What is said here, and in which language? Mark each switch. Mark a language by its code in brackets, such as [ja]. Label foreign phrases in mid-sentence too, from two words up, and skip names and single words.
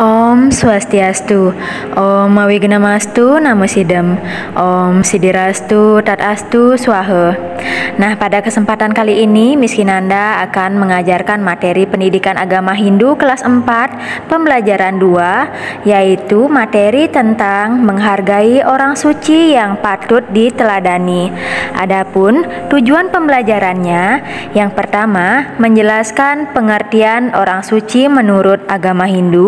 [sa] ॐ स्वस्त्यस्तु, ॐ विघ्नमस्तु, नमः सिद्धम्, ॐ सिद्धिरस्तु, तथास्तु, स्वाहा. [id] Nah, pada kesempatan kali ini Miss Kinanda akan mengajarkan materi pendidikan agama Hindu kelas 4, pembelajaran 2, yaitu materi tentang menghargai orang suci yang patut diteladani. Adapun tujuan pembelajarannya, yang pertama, menjelaskan pengertian orang suci menurut agama Hindu.